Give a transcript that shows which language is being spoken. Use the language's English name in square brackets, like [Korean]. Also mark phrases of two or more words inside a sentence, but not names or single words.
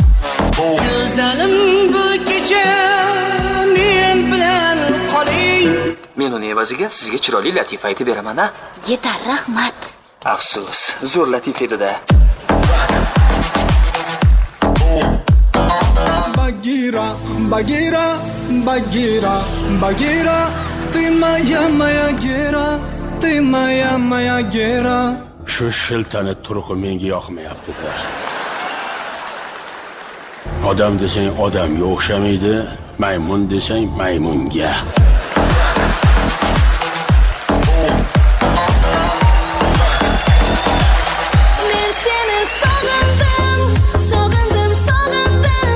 [Uzbek] Go'zalim bu kecha men bilan qoling. Men uni evaziga sizga chiroyli latifa aytib beraman-a. Yetar, rahmat. Afsus, zo'r latifa edi-da. [Russian] Bagheera, Bagheera, Bagheera, Bagheera, ты моя Гера, ты моя Гера. [Uzbek] Shu shiltani turqi menga yoqmayapti-da. Odam desang odamga o'xshamaydi, maymun desang maymunga. Men seni sog'indim, sog'indim, sog'indim.